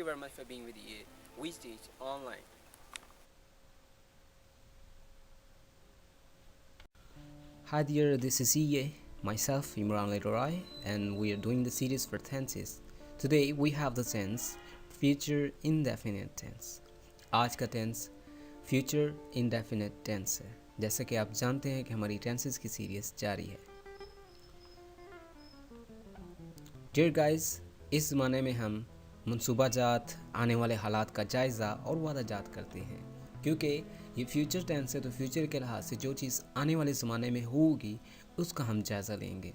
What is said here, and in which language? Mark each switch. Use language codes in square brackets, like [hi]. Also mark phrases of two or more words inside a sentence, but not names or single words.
[en] Thank you very much for being with EA. We teach online. Hi dear, this is EA, myself Imran Leroy, and we are doing the series for tenses. Today we have the tense future indefinite tense. [hi] आज का [en] tense future indefinite tense [hi] है. जैसा कि आप जानते हैं कि हमारी tenses की सीरीज जारी है. [en] Dear guys, [hi] इस ज़माने में हम मनसूबाजात, आने वाले हालात का जायज़ा और वादाजात करते हैं, क्योंकि ये [en] future tense [hi] है तो फ्यूचर के लिहाज से जो चीज़ आने वाले ज़माने में होगी उसका हम जायज़ा लेंगे.